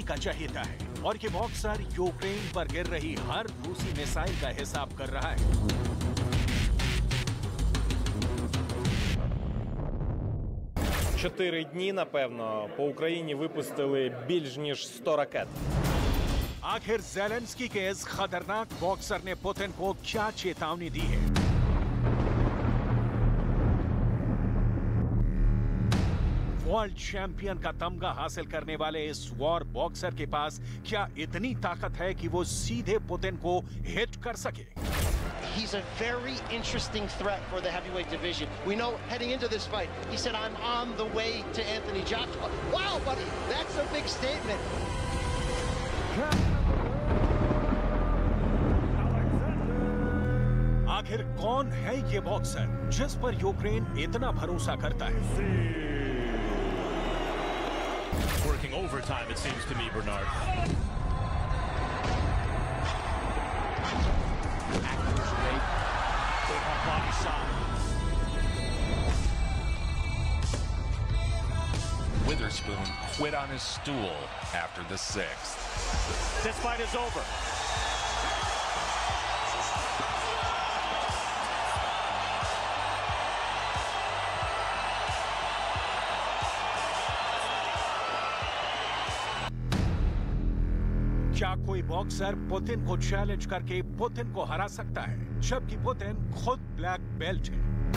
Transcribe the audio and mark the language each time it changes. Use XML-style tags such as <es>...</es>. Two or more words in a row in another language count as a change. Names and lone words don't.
<hi>का चहेता है और ये बॉक्सर यूक्रेन पर गिर रही हर रूसी मिसाइल का हिसाब कर रहा है।</hi> <uk>Чотири дні, напевно, по Україні випустили більш ніж 100 ракет.</uk> <hi>आखिर ज़ेलेंस्की के इस खतरनाक बॉक्सर ने पुतिन को क्या चेतावनी दी है?</hi> <en>world champion</en> <hi>का तमगा हासिल करने वाले इस</hi> <en>war boxer</en> <hi>के पास क्या इतनी ताकत है कि वो सीधे पुतिन को हिट कर सके?</hi> <en>He's a very interesting threat for the heavyweight division. We know heading into this fight, he said, I'm on the way to Anthony Joshua. Wow, buddy, that's a big statement.</en> <hi>आखिर कौन है ये बॉक्सर जिस पर यूक्रेन इतना भरोसा करता है?</hi> <en>Working overtime, it seems to me, Bernard. Body shot. Witherspoon quit on his stool after the sixth. This fight is over.</en> <hi>क्या कोई बॉक्सर पुतिन को चैलेंज करके पुतिन को हरा सकता है, जबकि पुतिन खुद</hi> <en>black belt</en> <hi>है?</hi>